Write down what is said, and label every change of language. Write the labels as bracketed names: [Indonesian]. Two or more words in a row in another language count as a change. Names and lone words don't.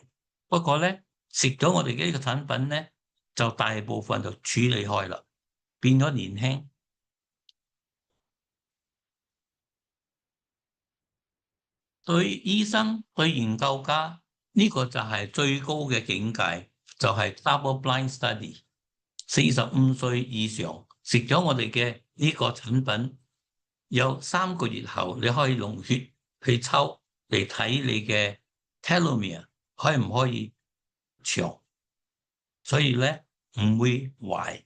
[Cantonese] 不過咧，食咗我哋嘅呢個產品咧，就大部分就處理開啦，變咗年輕。對醫生、對研究家，呢個就係最高嘅境界，就係 [English] double blind study。 [Cantonese] 45歲以上食咗我哋嘅呢個產品，有3個月後你可以用血去抽嚟睇你嘅 telomere 可唔可以長，所以咧唔會壞。